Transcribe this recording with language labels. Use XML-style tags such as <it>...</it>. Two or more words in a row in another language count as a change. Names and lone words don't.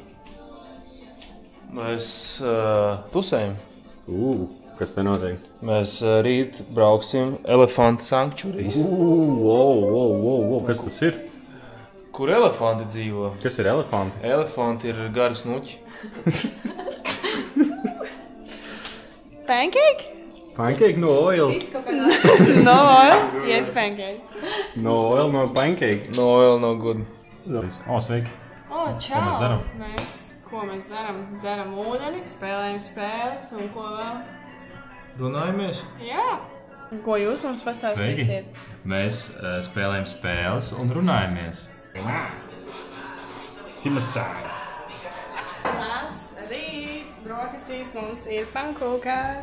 <lv>Mēs tusējam. Kas te notiek? Mēs rīt brauksim</lv> <en>Elephant Sanctuaries.</en> <lv>Wow. Kas tas ir? Kur elefanti dzīvo? Kas ir elefanti? Elefanti ir gari snuķi.</lv> <en>Pancake? Pancake no oil. No oil? Yes, pancake. No oil, no pancake. No oil, no good.</en> <lv>Sveiki. Čau. mēs darām? Ko mēs darām? Dzeram ūdeni, spēlējam spēles un ko vēl? Runājamies? Jā. Ko jūs mums pastāstīsiet? Mēs spēlējam spēles un runājamies. Labs rīts, brokastīs mums ir pankūkās.</lv>